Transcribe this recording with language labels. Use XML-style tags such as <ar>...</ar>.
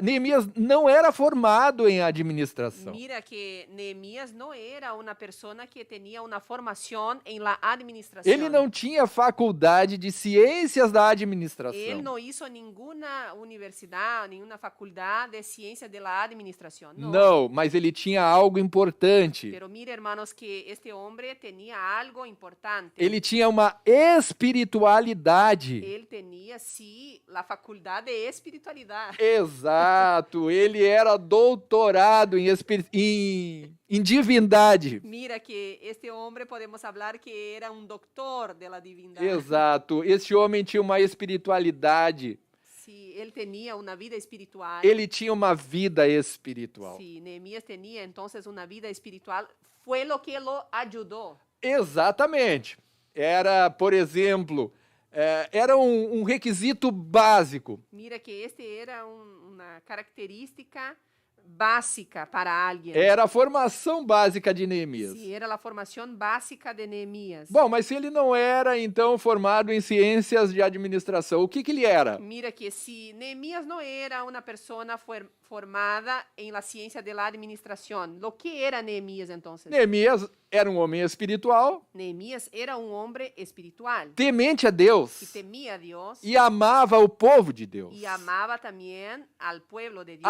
<pt>Neemias não era formado em administração.</pt> <es>Mira que Nehemías no era una persona que tenía una formación en la administración.</es> <pt>Ele não tinha faculdade de ciências da administração.</pt> <es>Él no hizo ninguna universidad, ninguna facultad de ciencias de la administración. No.</es> <pt>Não, mas ele tinha algo importante.</pt> <es>Pero mira, hermanos, que este hombre tenía algo importante.</es> <pt>Ele tinha uma espiritualidade.</pt> <es>Él tenía, sí, la facultad de espiritualidad.</es> <pt>Exato, ele era doutorado em divindade.</pt> <es>Mira que este hombre podemos hablar que era un doctor de la divindad.</es> <pt>Exato, esse homem tinha uma espiritualidade.</pt> <es>Sí, él tenía una vida espiritual.</es> <pt>Ele tinha uma vida espiritual.</pt> <es>Sí, Nehemías tenía entonces una vida espiritual. Fue lo que lo ayudó.</es> <pt>Exatamente. Era, por exemplo, era um requisito básico.</pt> <es>Mira que este era una característica básica para alguien.</es> <pt>Era a formação básica de Neemias.</pt> <es>Sí, era la formación básica de Nehemías.</es> <pt>Bom, mas se ele não era, então, formado em ciências de administração, o que ele era?</pt> <es>Mira que si Nehemías no era una persona formada en la ciencia de la administración, ¿lo que era Nehemías entonces?</es> <pt>Neemias era um homem espiritual,</pt> <es>Nehemías era un hombre espiritual</es> <pt>temente a</pt> <es>que</es> <pt>Deus</pt> <es>temía a Dios</es> <pt>e amava o povo de Deus.</pt> <es>y amaba también al pueblo de Dios.</es>